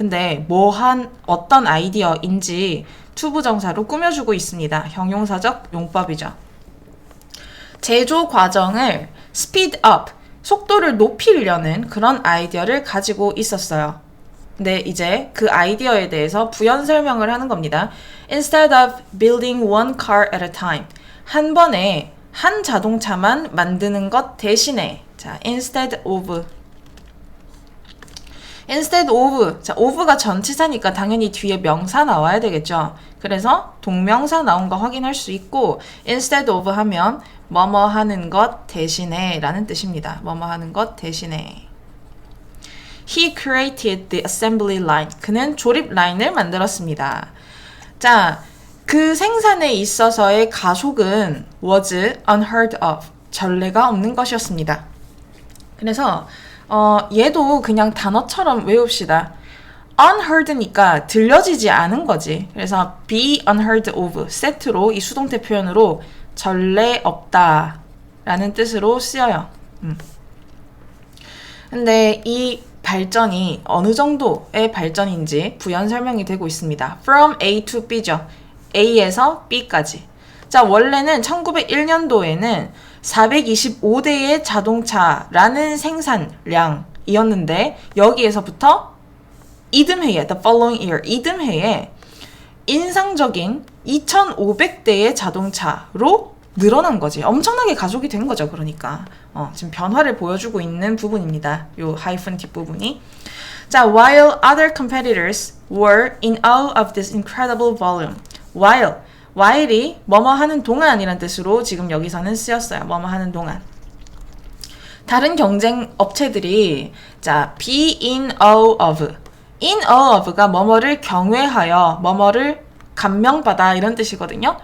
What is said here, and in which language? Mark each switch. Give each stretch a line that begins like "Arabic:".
Korean: 근데 어떤 아이디어인지 투부정사로 꾸며주고 있습니다. 형용사적 용법이죠. 제조 과정을
English: speed up,
Korean: 속도를 높이려는 그런 아이디어를 가지고 있었어요. 근데 이제 그 아이디어에 대해서 부연 설명을 하는 겁니다.
English: Instead of building one car at a time,
Korean: 한 번에 한 자동차만 만드는 것 대신에, 자,
English: instead of instead of.
Korean: 자, of가 전치사니까 당연히 뒤에 명사 나와야 되겠죠. 그래서 동명사 나온 거 확인할 수 있고
English: instead of
Korean: 하면 뭐뭐 하는 것 대신에 라는 뜻입니다. 뭐뭐 하는 것 대신에.
English: He created the assembly line.
Korean: 그는 조립 라인을 만들었습니다. 자, 그 생산에 있어서의 가속은
English: was unheard of.
Korean: 전례가 없는 것이었습니다. 그래서 얘도 그냥 단어처럼 외웁시다. unheard니까 들려지지 않은 거지. 그래서
English: be unheard of
Korean: 세트로 이 수동태 표현으로 전례 없다 라는 뜻으로 쓰여요. 근데 이 발전이 어느 정도의 발전인지 부연 설명이 되고 있습니다.
English: From A to B
Korean: 죠. A에서 B까지. 자, 원래는 1901년도에는 425대의 자동차라는 생산량이었는데 여기에서부터 이듬해에
English: the following year
Korean: 이듬해에 인상적인 2,500대의 자동차로 늘어난 거지. 엄청나게 가속이 된 거죠. 그러니까 지금 변화를 보여주고 있는 부분입니다. 요 하이픈 뒷부분이.
English: 자, while other competitors were in awe of this incredible volume.
Korean: while이 뭐뭐 하는 동안이란 뜻으로 지금 여기서는 쓰였어요. 뭐뭐 하는 동안. 다른 경쟁 업체들이 자,
English: be in awe of. in awe of
Korean: 가 뭐뭐를 경외하여, 뭐뭐를 감명받아 이런 뜻이거든요.